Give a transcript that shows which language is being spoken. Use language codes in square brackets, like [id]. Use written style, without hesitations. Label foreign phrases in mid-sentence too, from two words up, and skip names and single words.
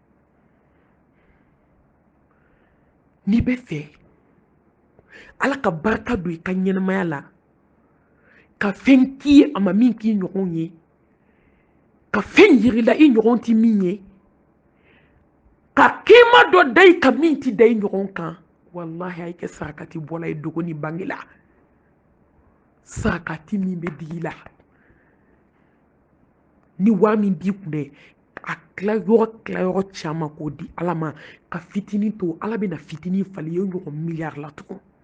[bm] n'i bɛ fɛ ala ka barika don i ka ɲɛnamaya la ka fɛn k'i ye a ma min k'i ɲɔgɔn ye ka fɛn yirila i ɲɔgɔn tɛ min ye ka kɛma dɔ da i ka min tɛ da i ɲɔgɔn kan wallahi a yi kɛ sarakati bɔla ye dogo ni bange la sarakati min bɛ digi la ni waa min b'i kun dɛ a tilayɔrɔ caman k'o di ala ma ka fitinin to ala bɛna fitinin falen ye ɲɔgɔn miliyari la tugun